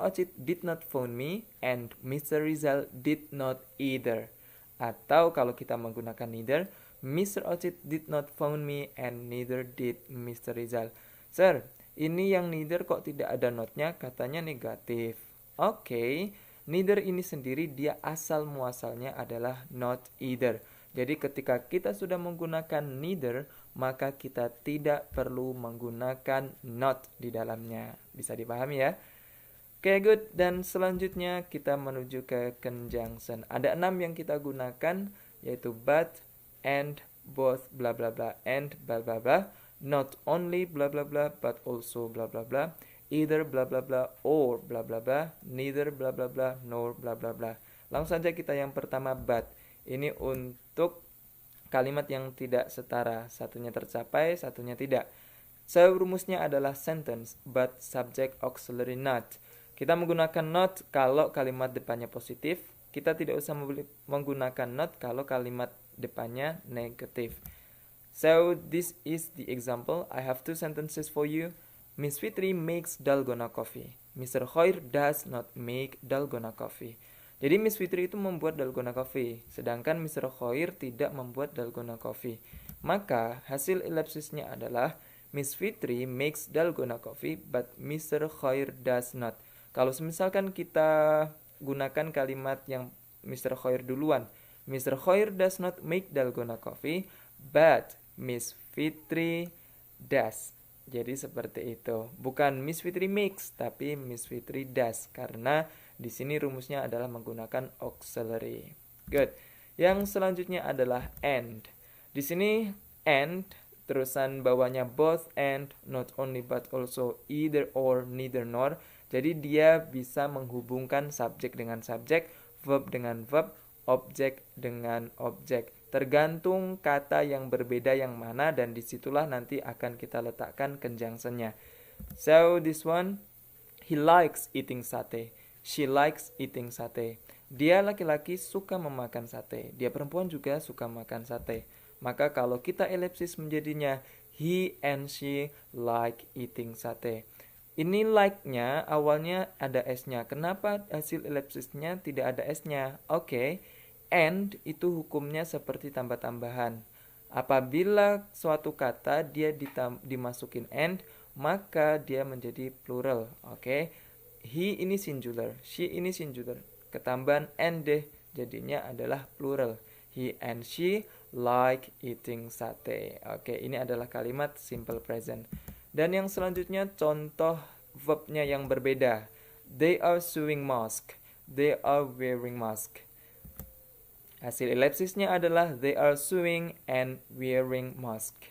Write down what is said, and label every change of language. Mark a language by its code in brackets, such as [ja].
[en] Ochit did not phone me and Mr. Rizal did not either. [id] Atau kalau kita menggunakan neither, [en] Mr. Ochit did not phone me and neither did Mr. [id] Rizal. Sir, ini yang neither kok tidak ada notnya, katanya negatif. Oke, neither ini sendiri dia asal muasalnya adalah not either. Jadi ketika kita sudah menggunakan neither, maka kita tidak perlu menggunakan not di dalamnya. Bisa dipahami ya? Oke, good. Dan selanjutnya kita menuju ke conjunction. Ada 6 yang kita gunakan, yaitu but, and, both, bla bla bla, and, bla bla bla, not only, bla bla bla, but also, bla bla bla, either, bla bla bla, or, bla bla bla, neither, bla bla bla, nor, bla bla bla. Langsung saja kita yang pertama, but. Ini untuk kalimat yang tidak setara, satunya tercapai, satunya tidak. So, rumusnya adalah sentence, but subject auxiliary not. Kita menggunakan not kalau kalimat depannya positif. Kita tidak usah menggunakan not kalau kalimat depannya negatif. [en] So, this is the example. I have 2 sentences for you. Miss Fitri makes dalgona coffee. Mr. Khair does not make dalgona coffee. [id] Jadi Miss Fitri itu membuat dalgona coffee, sedangkan Mr. Khair tidak membuat dalgona coffee. Maka hasil elipsisnya adalah [en] Miss Fitri makes dalgona coffee, but Mr. Khair does not. [id] Kalau misalkan kita gunakan kalimat yang Mr. Khair duluan, Mr. [en] Khair does not make dalgona coffee, but Miss Fitri does. [id] Jadi seperti itu. Bukan [en] Miss Fitri makes, [id] tapi [en] Miss Fitri does, [id] karena di sini rumusnya adalah menggunakan auxiliary. Good. Yang selanjutnya adalah and. Di sini and terusan bawahnya both and, not only but also, either or, neither nor. Jadi dia bisa menghubungkan subjek dengan subjek, verb dengan verb, objek dengan objek. Tergantung kata yang berbeda yang mana, dan disitulah nanti akan kita letakkan conjunctionnya. [en] So this one, he likes eating sate. She likes eating sate. [id] Dia laki-laki suka memakan sate. Dia perempuan juga suka makan sate. Maka kalau kita elipsis menjadinya [en] he and she like eating sate. [id] Ini like-nya awalnya ada S-nya. Kenapa hasil elipsisnya tidak ada S-nya? Oke. And itu hukumnya seperti tambah-tambahan. Apabila suatu kata dia dimasukin and, maka dia menjadi plural. Oke. He ini singular, she ini singular. Ketambahan and deh, jadinya adalah plural. [en] He and she like eating sate. [id] Oke, ini adalah kalimat simple present. Dan yang selanjutnya contoh verbnya yang berbeda. [en] They are sewing mask. They are wearing mask. [id] Hasil elipsisnya adalah [en] they are sewing and wearing mask.